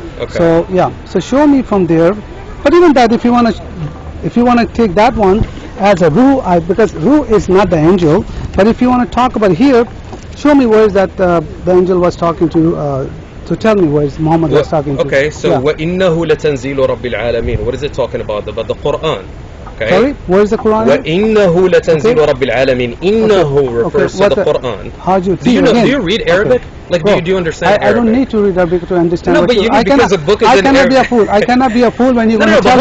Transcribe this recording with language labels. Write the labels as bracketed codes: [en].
[en] Okay. So yeah, so show me from there. But even that, if you want to take that one as a Ruh, because Ruh is not the angel. But if you want to talk about here, show me where is that the angel was talking to. So tell me where is Muhammad was talking to. [ar] Okay, so وَإِنَّهُ لَتَنْزِيلُ رَبِّ الْعَالَمِينَ. [en] What is it talking about? About the Quran. Okay. Sorry, where is the Quran? [ar] وَإِنَّهُ لَتَنْزِيلُ رَبِّ الْعَالَمِينَ. [en] إِنَّهُ refers to the Quran. How do you do you read Arabic? Like, do you understand Arabic? I don't need to read Arabic to understand. No, but you need, because a book is in Arabic. I cannot be a fool. I cannot be a fool when you're going to tell me.